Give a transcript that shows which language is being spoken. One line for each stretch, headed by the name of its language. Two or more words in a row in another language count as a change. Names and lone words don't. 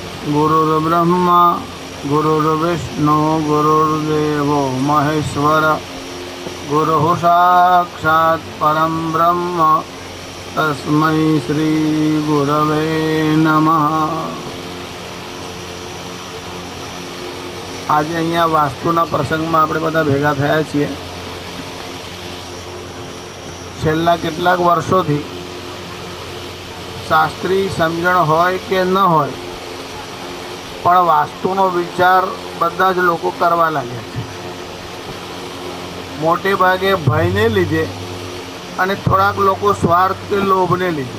Sanskrit: गुरुर्ब्रह्मा गुरुर्विष्णु गुरुर्देवो महेश्वर गुरुः साक्षात् परं ब्रह्म तस्मै श्री गुरवे नमः।
Gujarati: આજ અહીંયા વાસ્તુના પ્રસંગમાં આપણે બધા ભેગા થયા છીએ। छेल्ला કેટલાક વર્ષોથી શાસ્ત્રી સમજણ હોય કે ન હોય પણ વાસ્તુનો વિચાર બધા જ લોકો કરવા લાગ્યા છે, મોટે ભાગે ભયને લીધે અને થોડાક લોકો સ્વાર્થ કે લોભને લીધે।